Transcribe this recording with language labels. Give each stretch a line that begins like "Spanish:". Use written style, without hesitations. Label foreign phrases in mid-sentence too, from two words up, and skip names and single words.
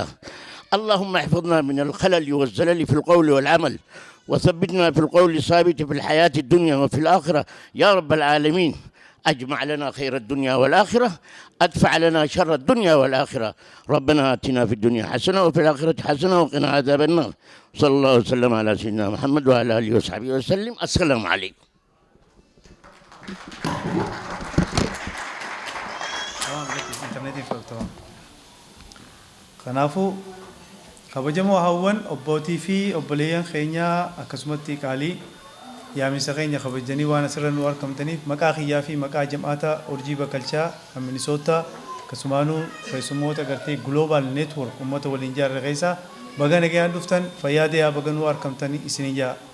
Arabic: اللهم احفظنا من الخلل والزلل في القول والعمل وثبتنا في القول الثابت في الحياة الدنيا وفي الآخرة يا رب العالمين. أجمع لنا خير الدنيا والآخرة أدفع لنا شر الدنيا والآخرة. ربنا آتنا في الدنيا حسنة وفي الآخرة حسنة وقنا عذاب النار. صلى الله وسلم على سيدنا محمد وعلى آله وصحبه وسلم. السلام عليكم.
Oromo: kanaafuu kabajamoo hawwan obbootii fi obboleeyyan keenyaa akkasumatti qaalii yaamisa keenya kabajanii waan asirra nu argamtaniif maqaa kiyyaa fi maqaa jam'aata urjii bakalchaa kan Minisoota akkasumaanuu keessummoota gartee
English: Global Network
Oromo: uummata waliin ijaarre keessaa baga nagayaan dhuftan fayyaa deeyaa baga nu argamtanii isin ijaa.